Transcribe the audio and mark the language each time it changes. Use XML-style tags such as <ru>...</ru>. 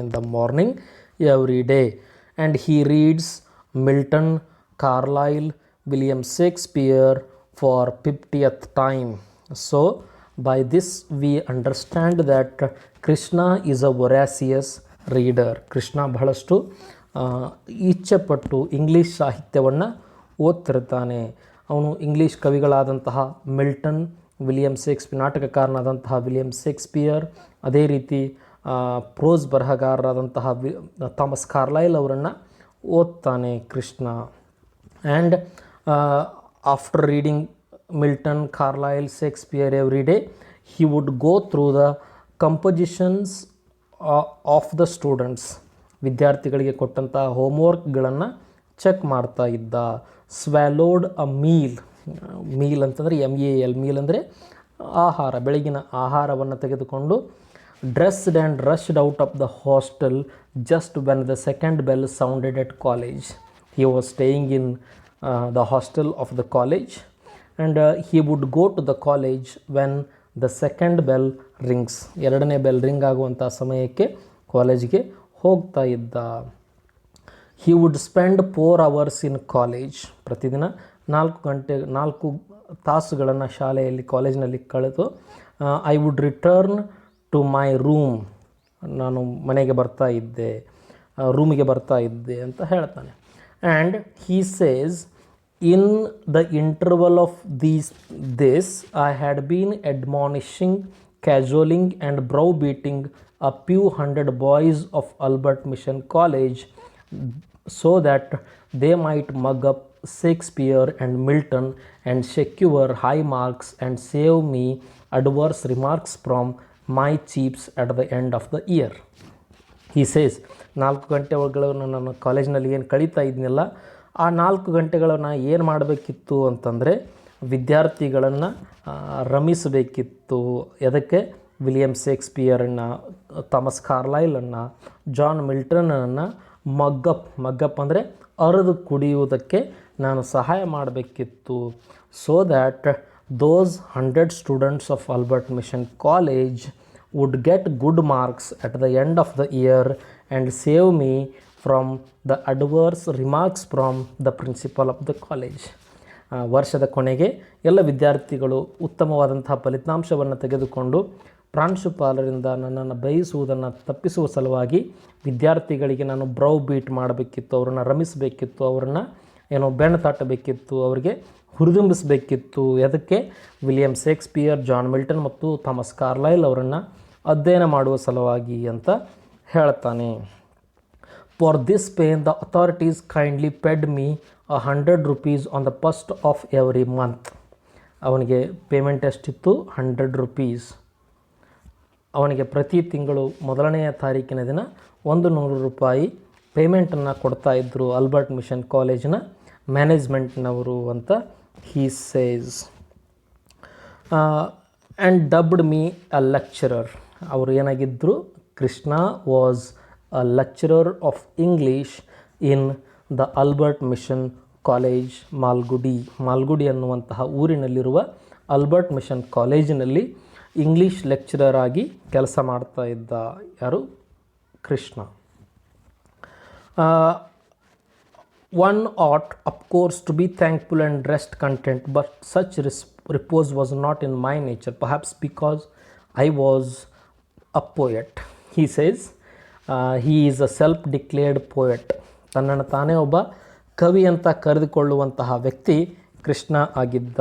<en>in the morning every day, and he reads Milton, Carlyle, William Shakespeare for 50th time. So by this we understand that Krishna is a voracious reader.</en> <kn>Krishna ಬಹಳಷ್ಟು ಇಚ್ಛೆಪಟ್ಟು English ಸಾಹಿತ್ಯವನ್ನು ಓದ್ತಿರ್ತಾನೆ. ಅವನು English ಕವಿಗಳಾದಂತಹ Milton, William Shakespeare, ನಾಟಕಕಾರನಾದಂತಹ William Shakespeare, ಅದೇ ರೀತಿ pros ಬರಹಗಾರರಾದಂತಹ Thomas Carlyle ಅವರನ್ನು ಓದ್ತಾನೆ Krishna.</kn> <en>And after reading Milton, Carlyle, Shakespeare every day, he would go through the compositions of the students.</en> <kn>ವಿದ್ಯಾರ್ಥಿಗಳಿಗೆ ಕೊಟ್ಟಂಥ ಹೋಮ್ವರ್ಕ್ಗಳನ್ನು check ಮಾಡ್ತಾ ಇದ್ದ.</kn> <en>swallowed a meal</en> <kn>ಅಂತಂದರೆ</kn> <en>MEAL,</en> <kn>ಮೀಲ್ ಅಂದರೆ ಆಹಾರ, ಬೆಳಗಿನ ಆಹಾರವನ್ನು ತೆಗೆದುಕೊಂಡು</kn> <en>Dressed and rushed out of the hostel just when the second bell sounded at college. He was staying in the hostel of the college and he would go to the college when the second bell rings.</en> <kn>ಎರಡನೇ bell ring ಆಗುವಂಥ ಸಮಯಕ್ಕೆ ಕಾಲೇಜ್ಗೆ ಹೋಗ್ತಾ ಇದ್ದ.</kn> <en>he would spend 4 hours in college.</en> <kn>ಪ್ರತಿದಿನ 4 ತಾಸುಗಳನ್ನು ಶಾಲೆಯಲ್ಲಿ, ಕಾಲೇಜಿನಲ್ಲಿ ಕಳೆದು</kn> <en>I would return to my room.</en> <kn>ನಾನು ಮನೆಗೆ ಬರ್ತಾ ಇದ್ದೆ, ರೂಮಿಗೆ ಬರ್ತಾ ಇದ್ದೆ ಅಂತ ಹೇಳ್ತಾನೆ.</kn> <en>And he says, in the interval of this I had been admonishing, cajoling and browbeating a few hundred boys of Albert Mission College so that they might mug up Shakespeare and Milton and secure high marks and save me adverse remarks from my chiefs at the end of the year. He says,</en> <kn>4 ಗಂಟೆಗಳನ್ನು ನಾನು ಕಾಲೇಜಿನಲ್ಲಿ ಏನು ಕಳೀತಾ ಇದ್ನಲ್ಲ, ಆ 4 ಗಂಟೆಗಳನ್ನು ಏನು ಮಾಡಬೇಕಿತ್ತು ಅಂತಂದರೆ ವಿದ್ಯಾರ್ಥಿಗಳನ್ನು ರಮಿಸಬೇಕಿತ್ತು. ಅದಕ್ಕೆ ವಿಲಿಯಂ ಶೇಕ್ಸ್ಪಿಯರನ್ನು, ಥಾಮಸ್ ಕಾರ್ಲೈಲನ್ನು, ಜಾನ್ ಮಿಲ್ಟನನ್ನು ಮಗ್ಗಪ್ ಅಂದರೆ ಅರೆದು ಕುಡಿಯುವುದಕ್ಕೆ ನಾನು ಸಹಾಯ ಮಾಡಬೇಕಿತ್ತು.</kn> <en>So that those 100 students of Albert Mission College would get good marks at the end of the year and save me from the adverse remarks from the principal of the college.</en> <kn>ವರ್ಷದ ಕೊನೆಗೆ ಎಲ್ಲ ವಿದ್ಯಾರ್ಥಿಗಳು ಉತ್ತಮವಾದಂತಹ ಫಲಿತಾಂಶವನ್ನು ತೆಗೆದುಕೊಂಡು ಪ್ರಾಂಶುಪಾಲರಿಂದ ನನ್ನನ್ನು ಬಯಸುವುದನ್ನು ತಪ್ಪಿಸುವ ಸಲುವಾಗಿ ವಿದ್ಯಾರ್ಥಿಗಳಿಗೆ ನಾನು ಬ್ರೌ ಬೀಟ್ ಮಾಡಬೇಕಿತ್ತು, ಅವರನ್ನು ರಮಿಸಬೇಕಿತ್ತು, ಅವರನ್ನು ಬೆನ್ನು ತಟ್ಟಬೇಕಿತ್ತು, ಅವರಿಗೆ ಹುರಿದುಂಬಿಸಬೇಕಿತ್ತು. ಅದಕ್ಕೆ ವಿಲಿಯಂ ಶೇಕ್ಸ್ಪಿಯರ್, ಜಾನ್ ಮಿಲ್ಟನ್ ಮತ್ತು ಥಾಮಸ್ ಕಾರ್ಲೈಲ್ ಅವರನ್ನು ಅಧ್ಯಯನ ಮಾಡುವ ಸಲುವಾಗಿ ಅಂತ ಹೇಳ್ತಾನೆ.</kn> <en>For this pain the authorities kindly paid me 100 rupees on the 1st of every month.</en> <kn>ಅವನಿಗೆ ಪೇಮೆಂಟ್ ಎಷ್ಟಿತ್ತು? 100 rupees. ಅವನಿಗೆ ಪ್ರತಿ ತಿಂಗಳು 1ನೇ ತಾರೀಕಿನ ದಿನ 100 ರೂಪಾಯಿ ಪೇಮೆಂಟನ್ನು ಕೊಡ್ತಾ ಇದ್ದರು ಆಲ್ಬರ್ಟ್ ಮಿಷನ್ ಕಾಲೇಜಿನ ಮ್ಯಾನೇಜ್ಮೆಂಟ್ನವರು ಅಂತ</kn> <en>he says. And dubbed me a lecturer.</en> <kn>ಅವರು ಏನಾಗಿದ್ದರು? Krishna</kn> <en>was a lecturer of English in the Albert Mission College,</en> <kn>Malgudi ಅನ್ನುವಂತಹ ಊರಿನಲ್ಲಿರುವ ಆಲ್ಬರ್ಟ್ ಮಿಷನ್ ಕಾಲೇಜಿನಲ್ಲಿ ಇಂಗ್ಲೀಷ್ ಲೆಕ್ಚರರ್ ಆಗಿ ಕೆಲಸ ಮಾಡ್ತಾ ಇದ್ದ. ಯಾರು? Krishna.</kn> <en>One ought of course to be thankful and rest content, but such repose was not in my nature, perhaps because I was a poet. He says, he is a self-declared poet.</en> <kn>ತನ್ನನ್ನು ತಾನೇ ಒಬ್ಬ ಕವಿ ಅಂತ ಕರೆದುಕೊಳ್ಳುವಂತಹ ವ್ಯಕ್ತಿ ಕೃಷ್ಣ ಆಗಿದ್ದ.</kn>